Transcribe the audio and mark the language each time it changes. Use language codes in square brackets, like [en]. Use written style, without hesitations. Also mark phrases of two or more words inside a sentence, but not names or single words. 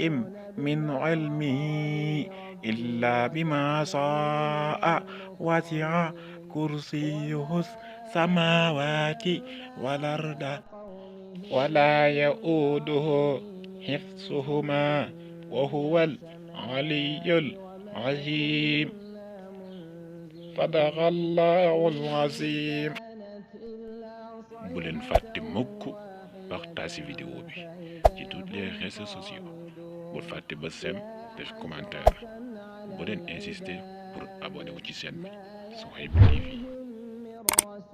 [ar] من علمه إلا بما شاء وسع كرسيه السماوات والأرض ولا يؤوده حفظهما وهو العلي العظيم صدق الله العظيم. [wo] bu leen fàtte mukk [fr] partage vidéo [wo] bi ci [fr] toutes les réseaux sociaux [wo] bu fàtte ba sem def commentaire bu leen [fr] insister pour abonner [wo] wu ci chaîne bi Souhaïbou TV.